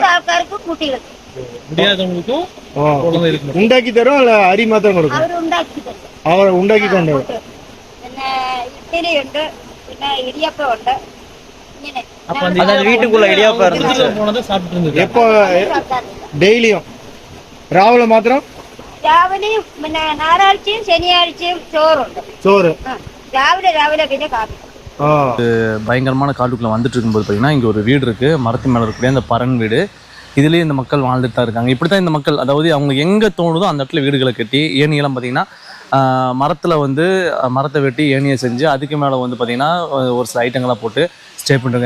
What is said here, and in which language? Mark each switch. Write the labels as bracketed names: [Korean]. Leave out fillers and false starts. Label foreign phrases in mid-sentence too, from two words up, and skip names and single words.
[Tamil] முடியாதவங்களுக்கும் உண்டாக்கி தரோம். இல்ல அரி மாத்திரம் கொடுக்கும். அவர் உண்டாக்கி கொண்டு வீட்டுக்குள்ள இடியாப்பம் இருந்துச்சு. எப்போ டெய்லியும் [Malayalam] രാവിലെ മാത്രം? രാവിലെയും പിന്നെ ഞായറാഴ്ചയും ശനിയാഴ്ചയും ചോറ് രാവിലെ പിന്നെ കാപ്പി. [Tamil] பயங்கரமான காட்டுக்குள்ளே வந்துட்டு இருக்கும்போது பார்த்தீங்கன்னா இங்கே ஒரு வீடு இருக்குது, மரத்து மேலே இருக்கக்கூடிய அந்த பரன் வீடு. இதுலேயே இந்த மக்கள் வாழ்ந்துட்டு தான் இருக்காங்க. இப்படி தான் இந்த மக்கள், அதாவது அவங்க எங்கே தோணுதோ அந்த இடத்துல வீடுகளை கட்டி, ஏணியெல்லாம் பார்த்தீங்கன்னா மரத்தில் வந்து மரத்தை வெட்டி ஏணியை செஞ்சு அதுக்கு மேலே வந்து பார்த்திங்கன்னா ஒரு சில ஐட்டங்களாக போட்டு ஸ்டே பண்ணுறாங்க.